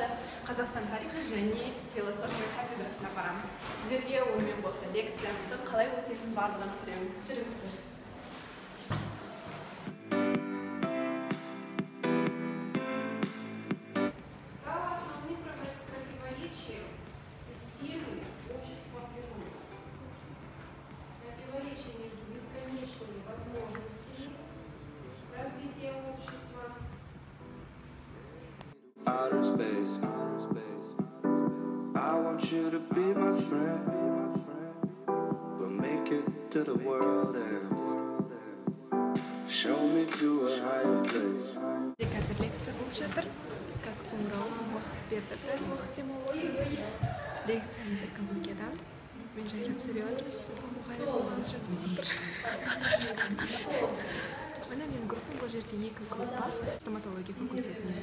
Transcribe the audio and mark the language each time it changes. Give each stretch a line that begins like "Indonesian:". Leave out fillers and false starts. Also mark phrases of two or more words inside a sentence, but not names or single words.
Kazakh: Қазақстан тарихы және философия кафедрасына барамыз. Сіздерге онымен болса лекциямыздың қалай өтетінін барлығын түсіремін. Жүріңіздер.
Russian: Справа основные противоречия системы общества природы. Противоречия между бесконечными возможностями развития общества.
English: Outer space, I want you to be my friend. We'll make it to the world ends. Show me to a higher place.
Kazakh: Қазір лекция болып жатыр. Қазір қоңырауым уақыт берді. Біраз уақыт демалып. Лекциямыз экологиядан. Мен жайлап сөйлеп отырмын, себебі мұғалім болғаныз жатып отыр. Міне менің группам бұл жерде екі группа стоматология факультетіне.